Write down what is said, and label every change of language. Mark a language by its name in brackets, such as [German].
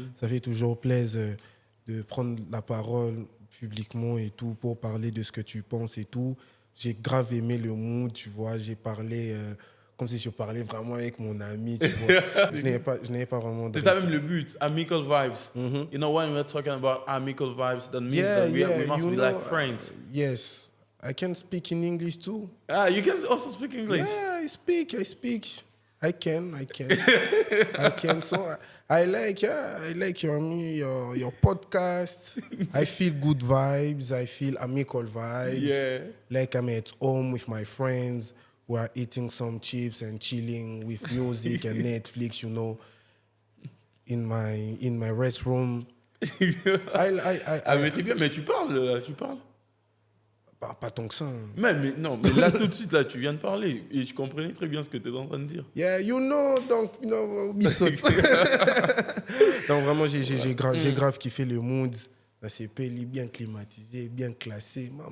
[French] Ça fait toujours plaisir de prendre la parole publiquement et tout pour parler de ce que tu penses et tout. J'ai grave aimé le mood, tu vois. J'ai parlé comme si je parlais vraiment avec mon ami, tu vois. Je n'avais pas vraiment... C'est ça même le but, Amical Vibes. [English] You know, when we're talking about Amical Vibes, that means that we must be like friends. Yes. I can speak in English too. Ah, you can also speak English? Yeah, I speak. I can. So I like your podcast. I feel good vibes. I feel amical vibes. Yeah. Like I'm at home with my friends. We're eating some chips and chilling with music and Netflix, you know, in my restroom. [French] Mais c'est bien, mais tu parles. Pas tant que ça. Mais là, tout de suite, là, tu viens de parler. Et je comprenais très bien ce que tu es en train de dire. Yeah, donc, bisous. Donc, vraiment, j'ai grave kiffé le mood. La CP, elle est bien climatisée, bien classée.